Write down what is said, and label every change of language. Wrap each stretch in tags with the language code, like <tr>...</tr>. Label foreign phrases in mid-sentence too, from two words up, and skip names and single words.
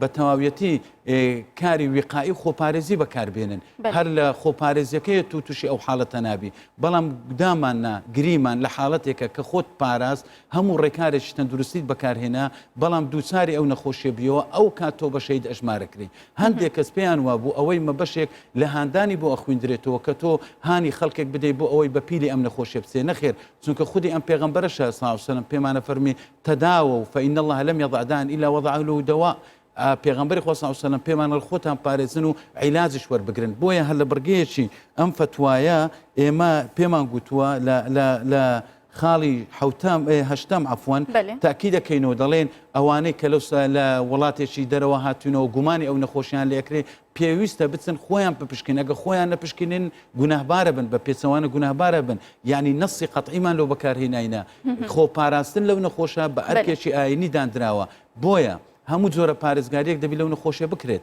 <ckb>تەواویەتی کاری وقائی خۆپارێزی بەکاربێنن هەر لە خۆپارێزیەکەی تووشی ئەو حاڵەتە نابی بەڵام گوداماننا گریمان لە حاڵەتێکە کە خۆت پاراست هەموو ڕێکارێکی تەندروستیت بەکارهێنا بەڵام دووچاری ئەو نەخۆشیە بیەوە ئەو کات تۆ بە شەهید ئەژمارەکرێ هەندێک کەس پێیان وا بوو ئەوەی مەبەشێک لە هاندانی بۆ ئەخوێندرێتەوە کە تۆ هانی خەڵکێک بدەیت بۆ ئەوەی بە پیلی ئەم نەخۆشیە بچێ نەخێر چونکە خودی ئەم پێغەمبەرە</ckb> <ar>صلی الله علیه و سلم</ar> <ckb>پێمانە فەرمی تەداوە</ckb> <ar>فإن الله لم يضع داء إلا وضع له دواء</ar> <ckb>پێغەمبەری خوا</ckb> <ar>صلی الله علیه و سلم</ar> <ckb>پێمانە خۆتان پارێزن و عیلاجش وەربگرن بۆیە هەر لە بڕگەیەکی ئەم فتوایە ئێمە پێمان گوتووە لە خاڵی هەشتم عفوان تاکید دەکەینەوە دەڵێن ئەوانەی کە لە وڵاتێکی دەرەوە هاتوونەوە گومانی ئەو نەخۆشیان لێکرێ پێویستە بچن خۆیان بپشکن ئەگە خۆیان نەپشکنن گوناهبارە بن بە پێچەوانە گوناهبارە بن یعنی نەسی قەتعیمان لەو بەکارهێناینە خۆپاراستن لەو نەخۆشە بە ئەرکێکی ئاینی دانراوە بۆیە هەموو جۆرە پارێزگاریەک دەبی لەو نەخۆشیە بکرێت</ckb>